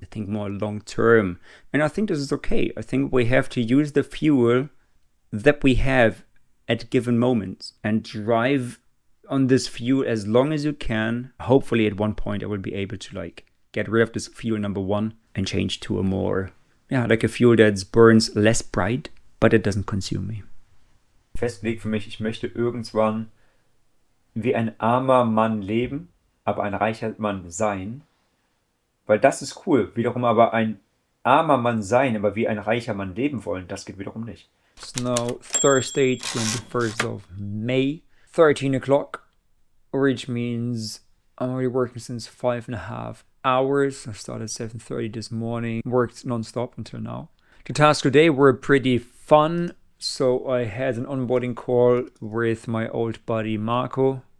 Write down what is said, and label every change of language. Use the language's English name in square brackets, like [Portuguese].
[English] I think more long term. And I think this is okay. I think we have to use the fuel that we have at given moments and drive on this fuel as long as you can. Hopefully at one point I will be able to like get rid of this fuel number 1 and change to a more, like a fuel that burns less bright, but it doesn't consume me. [German] Festgelegt für mich, ich möchte irgendwann wie ein armer Mann leben, aber ein reicher Mann sein. Weil das ist cool. Wiederum aber ein armer Mann sein, aber wie ein reicher Mann leben wollen, das geht wiederum nicht. [English] It's now Thursday, 21st of May, 13 o'clock, which means I'm already working since 5.5 hours. I started 7:30 this morning, worked non-stop until now. The tasks today were pretty fun. So I had an onboarding call with my old buddy Marco.